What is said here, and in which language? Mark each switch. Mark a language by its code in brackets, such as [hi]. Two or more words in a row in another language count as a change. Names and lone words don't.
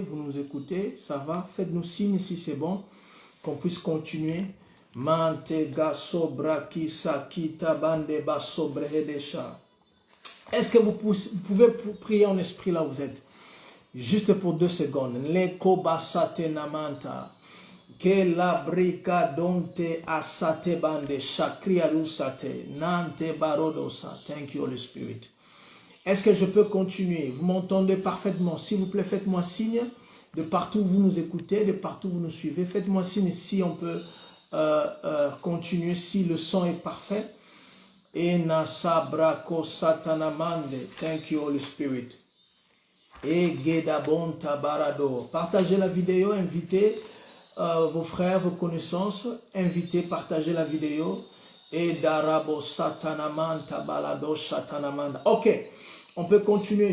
[fr] Vous nous écoutez? Ça va? Faites-nous signe si c'est bon, qu'on puisse continuer. Mante gasobra kisa kita bande basobrehedesha. Est-ce que vous pouvez prier en esprit là où vous êtes? Juste pour 2 secondes. Leko basate namanta. Que la brica donte asate bande shakria lusate. Nante barodosa. [en] Thank you, Holy Spirit. [fr] Est-ce que je peux continuer? Vous m'entendez parfaitement? S'il vous plaît, faites-moi signe. De partout où vous nous écoutez, de partout où vous nous suivez. Faites-moi signe si on peut continuer, si le son est parfait. Ena sabrako satanamande. [en] Thank you, Holy Spirit. Et gedabonta barado. [fr] Partagez la vidéo, invitez vos frères, vos connaissances. Invitez, partagez la vidéo. Et darabo satanamanta balado satanamanda. Ok, on peut continuer.